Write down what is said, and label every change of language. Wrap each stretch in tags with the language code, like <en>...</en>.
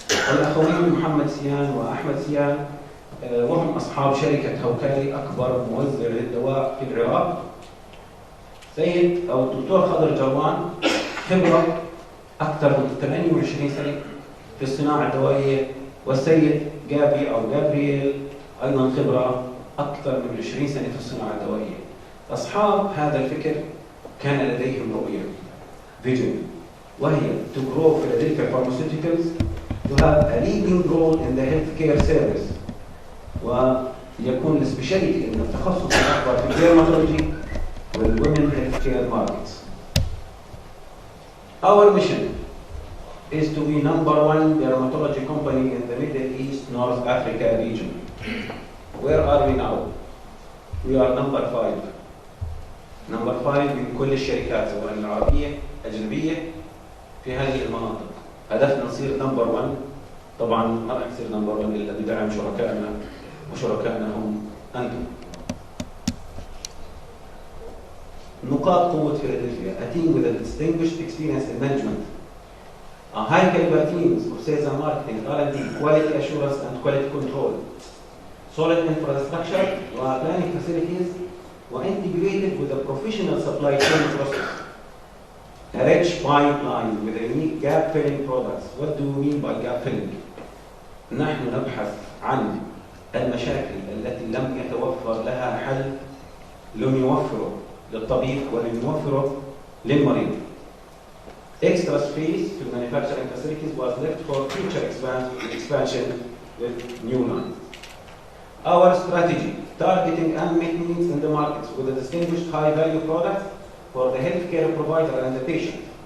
<ar>والأخوين محمد سيان وأحمد سيان وهم أصحاب شركة هوكالي أكبر موزع للدواء في العراق. سيد أو الدكتور خضر جوان، خبرة أكثر من 28 سنة في الصناعة الدوائية. والسيد جابي أو جابرييل أيضا خبرة أكثر من 20 سنة في الصناعة الدوائية. أصحاب هذا الفكر كان لديهم رؤية فيجن، وهي</ar> <en>to grow Philadelphia Pharmaceuticals to have a leading role in the healthcare service،</en> <ar>ويكون السبيشاليتي ان التخصص الاكبر في الديرماتولوجي وال</ar> <en>women healthcare markets. Our mission is to be number one dermatology company in the Middle East North Africa region. Where are we now? We are number 5.</en> <ar>Number 5 من كل الشركات سواء العربية أجنبية في هذه المناطق. هدفنا نصير نمبر 1. طبعا ما راح نصير نمبر 1 الا بدعم شركائنا، وشركائنا هم انتم. نقاط قوة فيلادلفيا:</ar> <en>a team with a distinguished experience in management, a high caliber teams of sales and marketing, R&D, quality assurance and quality control, solid infrastructure و planning facilities, integrated with a professional supply chain process. A rich pipeline with a unique gap filling products. What do we mean by gap filling?</en> <ar>نحن نبحث عن المشاكل التي لم يتوفر لها حل، لم يوفره للطبيب ولم يوفره للمريض.</ar> <en>Extra space to manufacturing facilities was left for future expansion with new lines. Our strategy, targeting unmet needs in the markets with a distinguished high-value product for the healthcare provider and the patient.</en>